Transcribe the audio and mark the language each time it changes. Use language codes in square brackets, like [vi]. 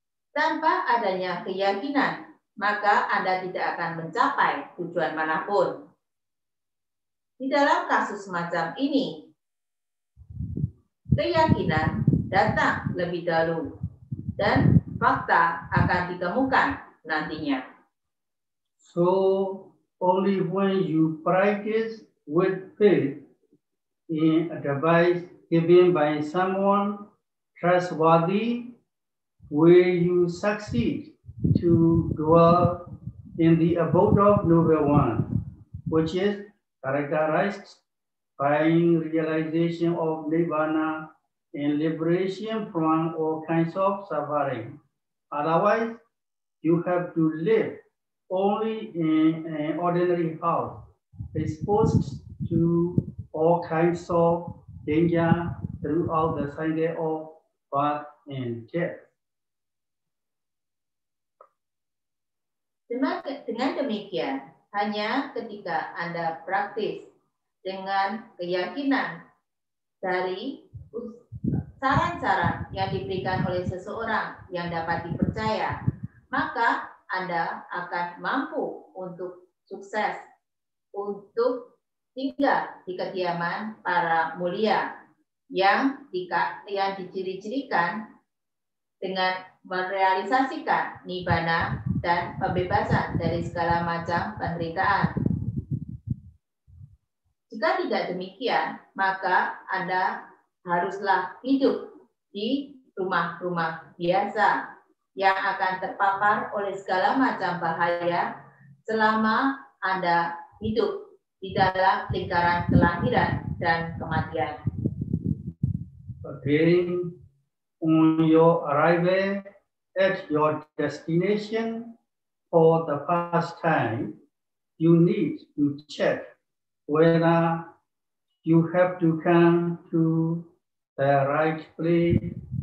[id] Tanpa adanya keyakinan, maka Anda tidak akan mencapai tujuan manapun. Di dalam kasus semacam ini, keyakinan datang lebih dahulu dan fakta akan ditemukan nantinya. [en] So only when you practice with faith in advice given by someone trustworthy will you succeed to dwell in the abode of Noble One, which is characterized by realization of Nibbana and liberation from all kinds of suffering. Otherwise, you have to live only in an ordinary house, exposed to all kinds of danger throughout the cycle of birth and death. [id] Dengan demikian, hanya ketika Anda praktis dengan keyakinan dari saran-saran yang diberikan oleh seseorang yang dapat dipercaya, maka Anda akan mampu untuk sukses, untuk tinggal di kediaman para mulia yang diciri-cirikan dengan merealisasikan nibbana dan pembebasan dari segala macam penderitaan. Jika tidak demikian, maka Anda haruslah hidup di rumah-rumah biasa yang akan terpapar oleh segala macam bahaya selama Anda hidup di dalam lingkaran kelahiran dan kematian. [en] Again, on your arrival at your destination for the first time, you need to check whether you have to come to the right place.